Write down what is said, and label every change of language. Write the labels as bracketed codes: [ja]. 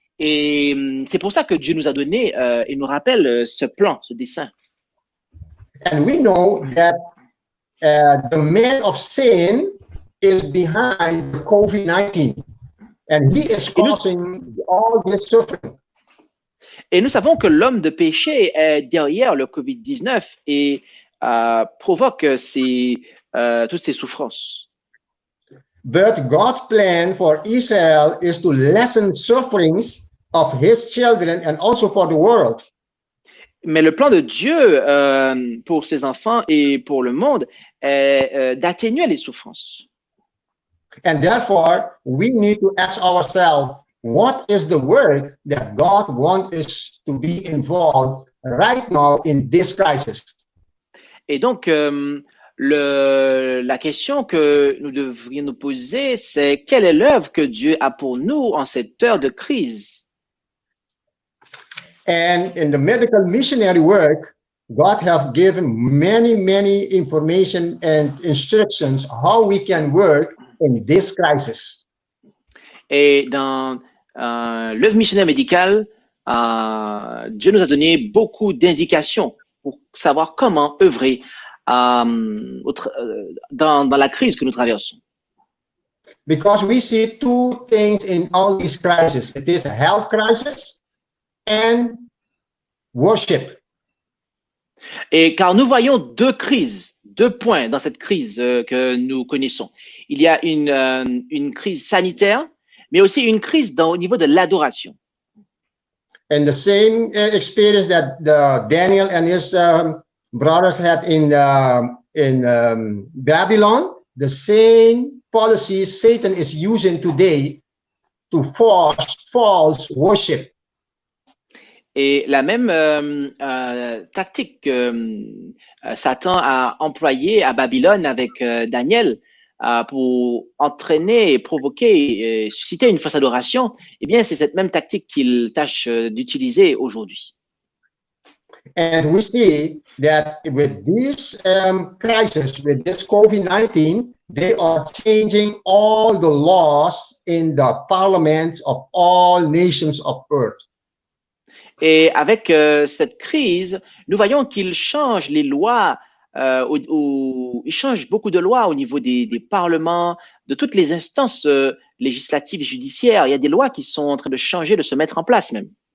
[fr] Et c'est pour ça que Dieu nous a donné et nous rappelle ce plan, ce dessein. [en] And we know that the man of sin is behind the COVID-19, and he is causing all this suffering. [fr] Et nous savons que l'homme de péché est derrière le COVID-19 et provoque toutes ces souffrances. [en] But God's plan for Israel is to lessen sufferings of his children and also for the world. [fr] Mais le plan de Dieu pour ses enfants et pour le monde est d'atténuer les souffrances. [en] And therefore, we need to ask ourselves, what is the work that God wants us to be involved right now in this crisis? [fr] Et donc, la question que nous devrions nous poser, c'est quelle est l'œuvre que Dieu a pour nous en cette heure de crise? [en] And in the medical missionary work, God have given many information and instructions how we can work in this crisis. [fr] Et dans l'œuvre missionnaire médicale, Dieu nous a donné beaucoup d'indications pour savoir comment œuvrer dans la crise que nous traversons. [en] Because we see two things in all these crises. It is a health crisis and worship. [fr] Et car nous voyons deux crises, deux points dans cette crise que nous connaissons. Il y a une crise sanitaire, mais aussi une crise au niveau de l'adoration. [en] And the same experience that Daniel and his brothers had in Babylon, the same policy Satan is using today to force false worship. [fr] Et la même tactique que Satan a employée à Babylone avec Daniel pour entraîner et provoquer et susciter une fausse adoration, eh bien, c'est cette même tactique qu'il tâche d'utiliser aujourd'hui. [en] And we see that with this crisis, with this COVID-19, they are changing all the laws in the parliaments of all nations of earth. [fr] Et avec cette crise, nous voyons qu'il change les lois, il change beaucoup de lois au niveau des parlements, de toutes les instances législatives et judiciaires. Il y a des lois qui sont en train de changer, de se mettre en place même.